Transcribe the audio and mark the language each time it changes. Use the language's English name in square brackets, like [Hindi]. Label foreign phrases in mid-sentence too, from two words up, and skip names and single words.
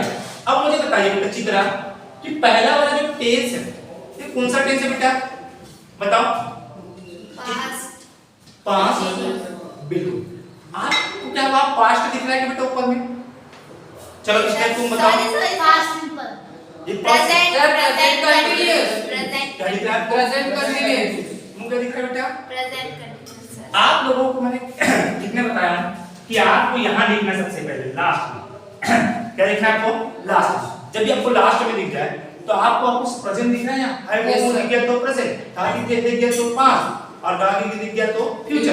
[Hindi] अब मुझे बताइए बेटा चित्रा कि पहला वाला जो टेंस है ये कौन सा टेंस है बेटा, बताओ। [English] Past. [Hindi] पास्ट, बिल्कुल। आपको क्या हुआ, पास्ट दिख रहा है कि बेटा ऊपर में? चलो इसमें तुम बताओ। [English] Sorry, past simple. [Hindi] ये [English] Present, present continuous. present, [Hindi] क्या दिख रहा है आपको? [English] present continuous. [Hindi] मुझे क्या दिख रहा है बेटा? [English] present continuous, sir. [Hindi] आप लोगों को मैंने कितने बताया कि आपको यहाँ लिखना है सबसे पहले लास्ट में। क्या लिखना है आपको? लास्ट में। जब भी आपको लास्ट में दिख जाए तो आपको प्रेजेंट दिख रहा है यहाँ, है [English] Yes, [Hindi] वो [English] sir. [Hindi] दिख गया तो प्रेजेंट, आगे दिख गया तो पास्ट और आगे दिख गया तो फ्यूचर।